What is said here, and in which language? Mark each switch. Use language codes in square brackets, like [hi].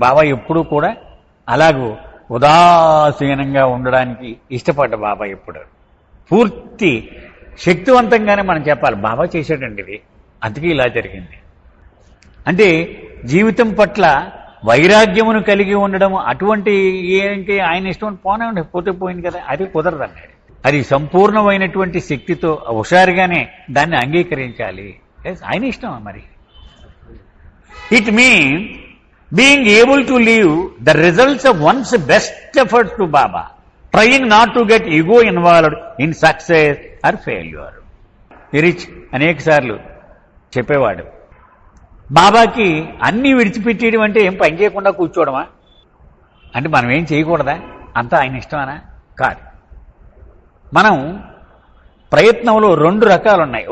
[te] బాబా ఎప్పుడూ కూడా అలాగూ ఉదాసీనంగా ఉండడానికి ఇష్టపడ్డ బాబా ఎప్పుడు పూర్తి శక్తివంతంగానే మనం చెప్పాలి, బాబా చేశాడండి ఇది, అందుకే ఇలా జరిగింది. అంటే జీవితం పట్ల వైరాగ్యమును కలిగి ఉండడం, అటువంటి ఏంటి ఆయన ఇష్టం పోనండి, పోతే పోయింది కదా, అది కుదరదన్నాడు. అది సంపూర్ణమైనటువంటి శక్తితో హుషారుగానే దాన్ని అంగీకరించాలి. ఆయన ఇష్టం మరి. [en] It mean being able to leave the results of one's best efforts to Baba, trying not to get ego involved in success or failure. [te] Rich అనేక సార్లు చెప్పేవాడు, బాబాకి అన్నీ విడిచిపెట్టేయడం అంటే ఏం పని చేయకుండా కూర్చోవడమా? అంటే మనం ఏం చేయకూడదా? అంతా ఆయన ఇష్టమనా? కాదు. మనం ప్రయత్నంలో 2 రకాలు ఉన్నాయి.